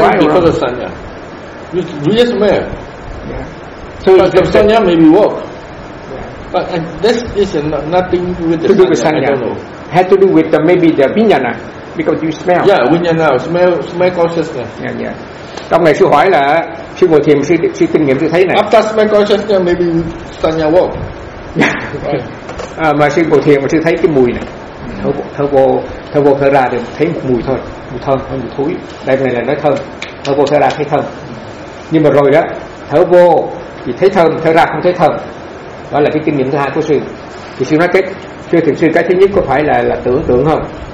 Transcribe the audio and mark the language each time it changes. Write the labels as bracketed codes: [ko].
[en] why? Because of sanya. Real man. Yeah. So the sanya maybe work. But this is nothing with the sanya. I don't know. Had to do with maybe the vinyana. Because you smell. Yeah, when you know, smell consciousness. Yeah, yeah. [vi] Trong này sư hỏi là sư ngồi thiền sư kinh nghiệm sư thấy này. [en] After smell consciousness, maybe sanya walk. Yeah. Right. [vi] mà sư ngồi thiền mà sư thấy cái mùi này. Thở vô thở ra thì thấy một mùi thôi, mùi thơm hay mùi thối. Đây này là nói thơm. Thở vô thở ra thấy thơm. Nhưng mà rồi đó, thở vô thì thấy thơm, thở ra không thấy thơm. đó là cái kinh nghiệm thứ hai của sư. Thì sư nói cái sư thiền sư, cái thứ nhất có phải là tưởng tượng không?